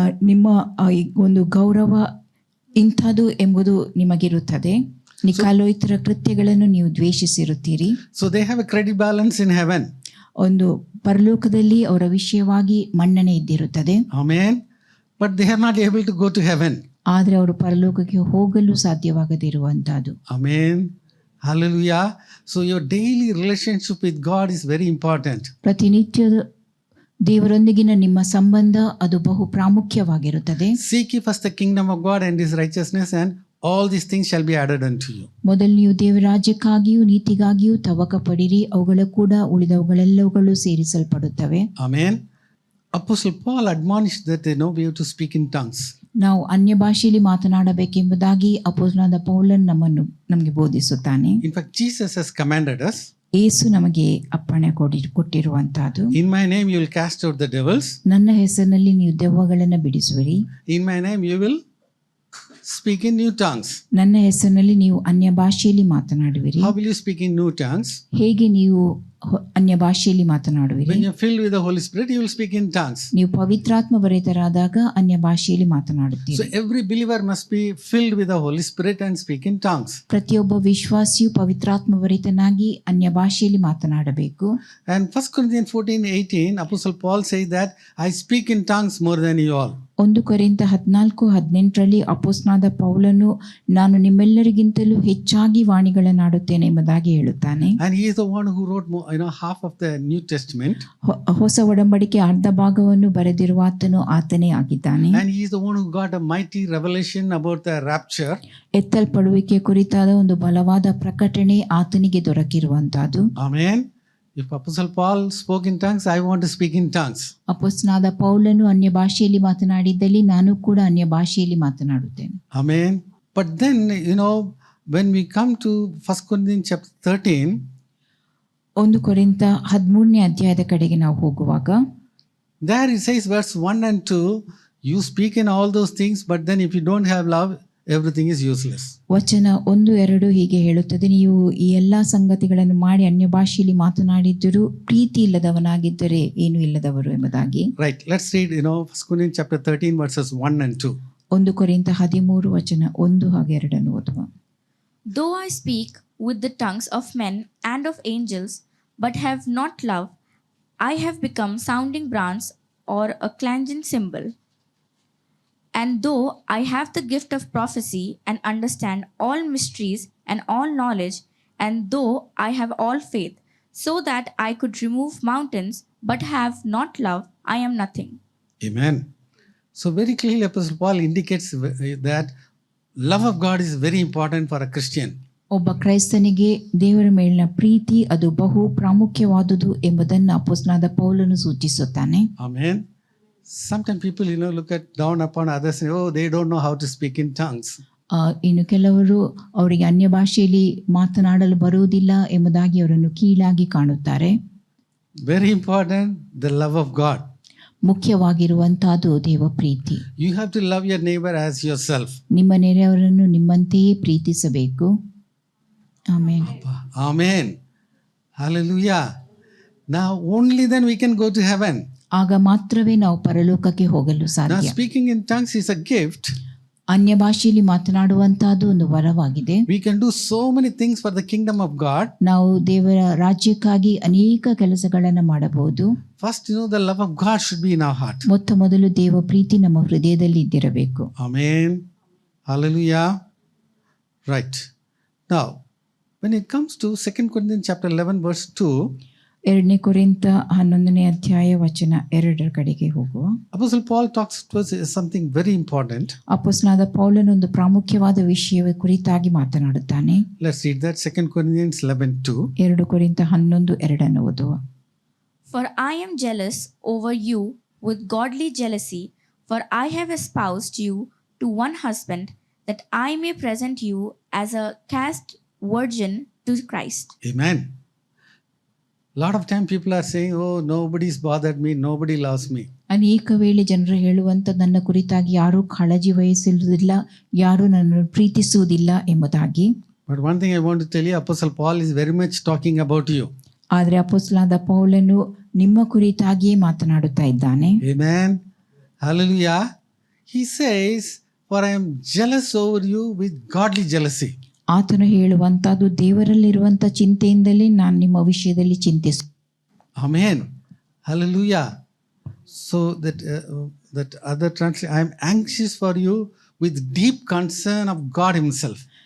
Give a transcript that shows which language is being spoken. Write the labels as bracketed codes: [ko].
[kn] ನಿಮ್ಮ ಒಂದು ಗೌರವ ಇಂಥದ್ದು ಎಂಬುದು ನಿಮಗಿರುತ್ತದೆ. ನಿಕಾಲೋಯಿತರ ಕೃತ್ಯಗಳನ್ನು ನೀವು ದ್ವೇಷಿಸಿರುತ್ತೀರಿ. [en] So they have a credit balance in heaven. [kn] ಒಂದು ಪರಲೋಕದಲ್ಲಿ ಅವರ ವಿಷಯವಾಗಿ ಮನ್ನಣೆ ಇದ್ದಿರುತ್ತದೆ. [en] Amen. But they are not able to go to heaven. [kn] ಆದರೆ ಅವರು ಪರಲೋಕಕ್ಕೆ ಹೋಗಲು ಸಾಧ್ಯವಾಗದಿರುವಂತಹದ್ದು. [en] Amen. Hallelujah. So your daily relationship with God is very important. [kn] ಪ್ರತಿನಿತ್ಯ ದೇವರೊಂದಿಗಿನ ನಿಮ್ಮ ಸಂಬಂಧ ಅದು ಬಹು ಪ್ರಾಮುಖ್ಯವಾಗಿರುತ್ತದೆ. [en] Seek ye first the kingdom of God and his righteousness, and all these things shall be added unto you. [kn] ಮೊದಲು ನೀವು ದೇವರ ರಾಜ್ಯಕ್ಕಾಗಿಯೂ ನೀತಿಗಾಗಿಯೂ ತವಕ ಪಡಿರಿ, ಅವುಗಳ ಕೂಡ ಉಳಿದವುಗಳೆಲ್ಲವುಗಳು ಸೇರಿಸಲ್ಪಡುತ್ತವೆ. [en] Amen. Apostle Paul admonished that we have to speak in tongues. [kn] ನಾವು ಅನ್ಯ ಭಾಷೆಯಲ್ಲಿ ಮಾತನಾಡಬೇಕೆಂಬುದಾಗಿ ಅಪೊಸ್ತಲನಾದ ಪೌಲನು ನಮಗೆ ಬೋಧಿಸುತ್ತಾನೆ. [en] In fact, Jesus has commanded us. [kn] ಯೇಸು ನಮಗೆ ಅಪ್ಪಣೆ ಕೊಟ್ಟಿರುವಂತಹದ್ದು. [en] In my name you will cast out the devils. [kn] ನನ್ನ ಹೆಸರಿನಲ್ಲಿ ನೀವು ದೆವ್ವಗಳನ್ನು ಬಿಡಿಸುವಿರಿ. [en] In my name you will speak in new tongues. [kn] ನನ್ನ ಹೆಸರಿನಲ್ಲಿ ನೀವು ಅನ್ಯ ಭಾಷೆಯಲ್ಲಿ ಮಾತನಾಡುವಿರಿ. [en] How will you speak in new tongues? [kn] ಹೇಗೆ ನೀವು ಅನ್ಯ ಭಾಷೆಯಲ್ಲಿ ಮಾತನಾಡುವಿರಿ? [en] When you are filled with the Holy Spirit, you will speak in tongues. [kn] ನೀವು ಪವಿತ್ರಾತ್ಮ ಭರಿತರಾದಾಗ ಅನ್ಯ ಭಾಷೆಯಲ್ಲಿ ಮಾತನಾಡುತ್ತೀರಿ. [en] So every believer must be filled with the Holy Spirit and speak in tongues. [kn] ಪ್ರತಿಯೊಬ್ಬ ವಿಶ್ವಾಸಿಯು ಪವಿತ್ರಾತ್ಮ ಭರಿತನಾಗಿ ಅನ್ಯ ಭಾಷೆಯಲ್ಲಿ ಮಾತನಾಡಬೇಕು. [en] And 1 Corinthians 14:18, Apostle Paul says that I speak in tongues more than you all. [kn] 1 ಕೊರಿಂಥ 14:18 ಅಪೊಸ್ತಲನಾದ ಪೌಲನು ನಾನು ನಿಮ್ಮೆಲ್ಲರಿಗಿಂತಲೂ ಹೆಚ್ಚಾಗಿ ವಾಣಿಗಳನ್ನಾಡುತ್ತೇನೆ ಎಂಬುದಾಗಿ ಹೇಳುತ್ತಾನೆ. [en] And he is the one who wrote half of the New Testament. [kn] ಹೊಸ ಒಡಂಬಡಿಕೆ ಅರ್ಧ ಭಾಗವನ್ನು ಬರೆದಿರುವ ಆತನೇ ಆಗಿದ್ದಾನೆ. [en] And he is the one who got a mighty revelation about the rapture. [kn] ಎತ್ತಲ್ಪಡುವಿಕೆ ಕುರಿತಾದ ಒಂದು ಬಲವಾದ ಪ್ರಕಟಣೆ ಆತನಿಗೆ ದೊರಕಿರುವಂತಹದ್ದು. [en] Amen. If Apostle Paul spoke in tongues, I want to speak in tongues. [kn] ಅಪೊಸ್ತಲನಾದ ಪೌಲನು ಅನ್ಯ ಭಾಷೆಯಲ್ಲಿ ಮಾತನಾಡಿದ್ದಲ್ಲಿ ನಾನು ಕೂಡ ಅನ್ಯ ಭಾಷೆಯಲ್ಲಿ ಮಾತನಾಡುತ್ತೇನೆ. [en] Amen. But then, when we come to 1 Corinthians chapter 13, [kn] 1 ಕೊರಿಂಥ 13ನೇ ಅಧ್ಯಾಯದ ಕಡೆಗೆ ನಾವು ಹೋಗುವಾಗ [en] there it says verse 1 and 2, you speak in all those things, but then if you don't have love, everything is useless. [kn] ವಚನ 1-2 ಹೀಗೆ ಹೇಳುತ್ತದೆ, ನೀವು ಈ ಎಲ್ಲಾ ಸಂಗತಿಗಳನ್ನು ಮಾಡಿ ಅನ್ಯ ಭಾಷೆಯಲ್ಲಿ ಮಾತನಾಡಿದ್ದರೂ ಪ್ರೀತಿ ಇಲ್ಲದವನಾಗಿದ್ದರೆ ಏನು ಇಲ್ಲದವರು ಎಂಬುದಾಗಿ. [en] Right, let's read 1 Corinthians chapter 13 verses 1 and 2. [kn] 1 ಕೊರಿಂಥ 13 ವಚನ 1 ಹಾಗೂ 2 ಓದುವ. [en] Though I speak with the tongues of men and of angels, but have not love, I have become sounding brass or a clanging cymbal. And though I have the gift of prophecy and understand all mysteries and all knowledge, and though I have all faith, so that I could remove mountains, but have not love, I am nothing. Amen. So very clearly Apostle Paul indicates that love of God is very important for a Christian. [kn] ಒಬ್ಬ ಕ್ರೈಸ್ತನಿಗೆ ದೇವರ ಮೇಲಿನ ಪ್ರೀತಿ ಅದು ಬಹು ಪ್ರಾಮುಖ್ಯವಾದುದು ಎಂಬುದನ್ನು ಅಪೊಸ್ತಲನಾದ ಪೌಲನು ಸೂಚಿಸುತ್ತಾನೆ. [en] Amen. Sometimes people look at down upon others and say, they don't know how to speak in tongues. [kn] ಇನ್ನು ಕೆಲವರು ಅವರಿಗೆ ಅನ್ಯ ಭಾಷೆಯಲ್ಲಿ ಮಾತನಾಡಲು ಬರುವುದಿಲ್ಲ ಎಂಬುದಾಗಿ ಅವರನ್ನು ಕೀಳಾಗಿ ಕಾಣುತ್ತಾರೆ. [en] Very important, the love of God. [kn] ಮುಖ್ಯವಾಗಿರುವಂತಹದ್ದು ದೇವ ಪ್ರೀತಿ. [en] You have to love your neighbor as yourself. [kn] ನಿಮ್ಮ ನೆರೆಯವರನ್ನು ನಿಮ್ಮಂತೆಯೇ ಪ್ರೀತಿಸಬೇಕು. Amen. [en] Amen. Hallelujah. Now only then we can go to heaven. [kn] ಆಗ ಮಾತ್ರವೇ ನಾವು ಪರಲೋಕಕ್ಕೆ ಹೋಗಲು [en] Now [kn] ಸಾಧ್ಯ. [en] speaking in tongues is a gift. [kn] ಅನ್ಯ ಭಾಷೆಯಲ್ಲಿ ಮಾತನಾಡುವಂತಹದ್ದು ಒಂದು ವರವಾಗಿದೆ. [en] We can do so many things for the kingdom of God. [kn] ನಾವು ದೇವರ ರಾಜ್ಯಕ್ಕಾಗಿ ಅನೇಕ ಕೆಲಸಗಳನ್ನು ಮಾಡಬಹುದು. [en] First, the love of God should be in our heart. [kn] ಮೊತ್ತ ಮೊದಲು ದೇವ ಪ್ರೀತಿ ನಮ್ಮ ಹೃದಯದಲ್ಲಿ ಇದ್ದಿರಬೇಕು. [en] Amen. Hallelujah. Right. Now, when it comes to 2 Corinthians chapter 11 verse 2, [kn] ಎರಡನೇ ಕೊರಿಂಥ 11ನೇ ಅಧ್ಯಾಯ ವಚನ 2 ಕಡೆಗೆ ಹೋಗುವ. [en] Apostle Paul talks to us something very important. [kn] ಅಪೊಸ್ತಲನಾದ ಪೌಲನು ಒಂದು ಪ್ರಾಮುಖ್ಯವಾದ ವಿಷಯದ ಕುರಿತಾಗಿ ಮಾತನಾಡುತ್ತಾನೆ. [en] Let's read that. 2 Corinthians 11:2. [kn] 2 ಕೊರಿಂಥ 11:2 ಓದುವ. [en] For I am jealous over you with godly jealousy, for I have espoused you to one husband, that I may present you as a chaste virgin to Christ. Amen. Lot of time people are saying, oh, nobody's bothered me, nobody loves me. [kn] ಅನೇಕ ವೇಳೆ ಜನರು ಹೇಳುವಂತ ನನ್ನ ಕುರಿತಾಗಿ ಯಾರೂ ಕಾಳಜಿ ವಹಿಸುವುದಿಲ್ಲ, ಯಾರೂ ನನ್ನನ್ನು ಪ್ರೀತಿಸುವುದಿಲ್ಲ ಎಂಬುದಾಗಿ. [en] But one thing I want to tell you, Apostle Paul is very much talking about you. [kn] ಆದರೆ ಅಪೊಸ್ತಲನಾದ ಪೌಲನು ನಿಮ್ಮ ಕುರಿತಾಗಿಯೇ ಮಾತನಾಡುತ್ತಾ ಇದ್ದಾನೆ. [en] Amen. Hallelujah. He says, for I am jealous over you with godly jealousy. [kn] ಆತನು ಹೇಳುವಂತದ್ದು ದೇವರಲ್ಲಿರುವಂತ ಚಿಂತೆಯಿಂದಲೇ ನಾನು ನಿಮ್ಮ ವಿಷಯದಲ್ಲಿ ಚಿಂತಿಸ. [en] Amen. Hallelujah. So that other translation, I am anxious for you with deep concern of God himself.